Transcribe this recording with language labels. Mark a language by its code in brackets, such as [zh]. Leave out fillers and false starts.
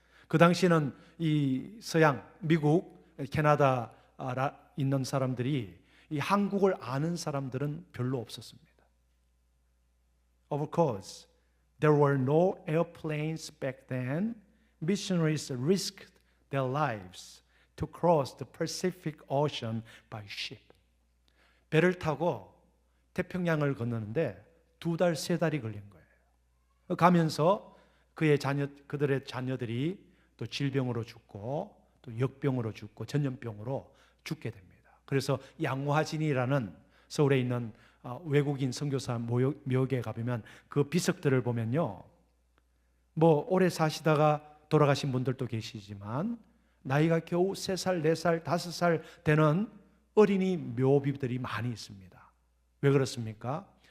[ko] 그 당시에는 이 서양, 미국, 캐나다 있는 사람들이 이 한국을 아는 사람들은 별로 없었습니다. [en] Of course, there were no airplanes back then. Missionaries risked their lives to cross the Pacific Ocean by ship. [ko] 배를 타고 태평양을 건너는데 2달, 3달이 걸린 거예요. 가면서 그들의 자녀들이 또 질병으로 죽고 또 역병으로 죽고 전염병으로 죽게 됩니다. 그래서 양화진이라는 서울에 있는 외국인 선교사 묘역에 가보면 그 비석들을 보면요, 뭐 오래 사시다가 돌아가신 분들도 계시지만 나이가 겨우 3살, 4살, 5살 되는 어린이 묘비들이 많이 있습니다. 왜 그렇습니까?